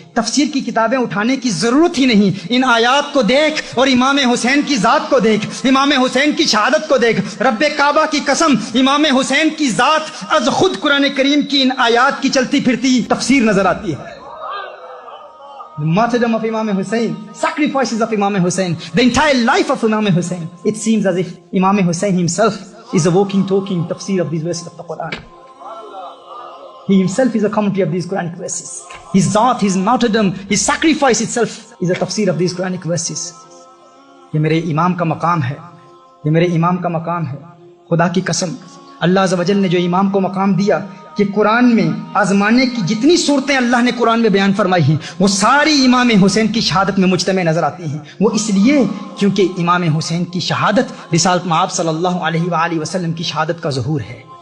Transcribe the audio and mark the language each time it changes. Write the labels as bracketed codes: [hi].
[ur] تفسیر کی کتابیں اٹھانے کی ضرورت ہی نہیں، ان آیات کو دیکھ اور امام حسین کی ذات کو دیکھ، امام حسین کی شہادت کو دیکھ۔ رب کعبہ کی قسم امام حسین کی ذات از خود قرآن کریم کی ان آیات کی چلتی پھرتی تفسیر نظر آتی ہے۔ [en] The martyrdom of Imam Hussein, sacrifices of Imam Hussein, the entire life of Imam Hussein. It seems as if Imam Hussein himself is a walking, talking tafsir of these verses of the Quran. He himself is a commentary of these Quranic verses. His zat, his martyrdom, his sacrifice itself is a tafsir of these Quranic verses. [ur] یہ میرے امام کا مقام ہے، یہ میرے امام کا مقام ہے. خدا کی قسم اللہ عز و جل نے جو امام کو مقام دیا کہ قرآن میں آزمانے کی جتنی صورتیں اللہ نے قرآن میں بیان فرمائی ہیں وہ ساری امام حسین کی شہادت میں مجتمع نظر آتی ہیں. وہ اس لیے کیونکہ امام حسین کی شہادت رسالت مآب صلی اللہ علیہ وآلہ وسلم کی شہادت کا ظہور ہے.